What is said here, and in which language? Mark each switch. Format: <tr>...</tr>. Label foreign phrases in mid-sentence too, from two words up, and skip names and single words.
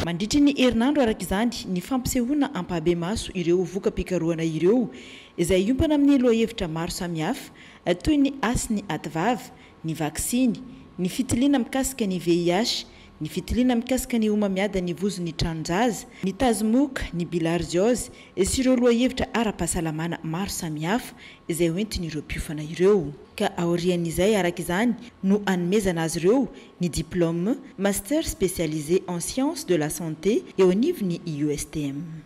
<mg>Mandritra ny herinandro araka izany ny fampisehoana ampahbe maso ireo voka-pikarohana ireo izay iompana amin'ny lohahevitra maro samihafa toy ny asy ny ativava, ny vaksiny, ny fitiliana mikasika ny VIH, ny fitiliana mikasika ny homamiada ny vozon'ny tranonjaza, ny tazimoka, ny bilharziose sy ireo lohahevitra ara-pahasalamana maro samihafa izay hoentin'ireo mpiofana ireo. Ka aorian'izay araka izany no anomezana azy ireo ny</mg> <fr>diplôme master spécialisé en sciences de la santé</fr> <mg>eo anivony USTM.</mg>